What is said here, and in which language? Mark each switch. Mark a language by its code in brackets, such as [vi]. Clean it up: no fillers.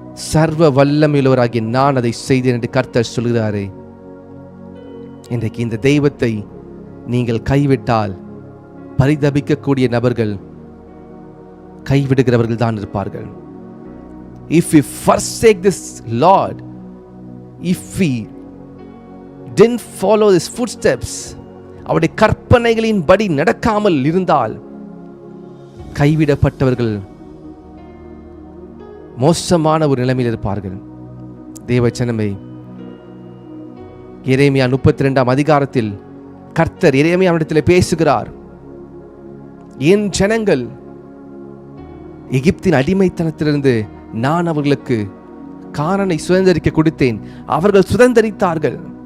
[ta] சர்வ வல்லமையுள்ளவராகிய நான் அதை செய்தேன் என்று கர்த்தர் சொல்கிறாரே. இன்றைக்கு இந்த தெய்வத்தை நீங்கள் கைவிட்டால் பரிதபிக்கக்கூடிய நபர்கள் கைவிடுகிறவர்கள் தான் இருப்பார்கள். [en] If we forsake this Lord, if we didn't follow his footsteps, [ta] அவருடைய கற்பனைகளின் படி நடக்காமல் இருந்தால் கைவிடப்பட்டவர்கள் மோசமான ஒரு நிலைமையில் இருப்பார்கள். தேவஜனமே, எரேமியா 32 அதிகாரத்தில் கர்த்தர் எரேமியாவிடத்தில் பேசுகிறார். என் ஜனங்கள் எகிப்தின் அடிமைத்தனத்திலிருந்து நான் அவர்களுக்கு கானானை சுதந்தரிக்க கொடுத்தேன், அவர்கள் சுதந்தரித்தார்கள்.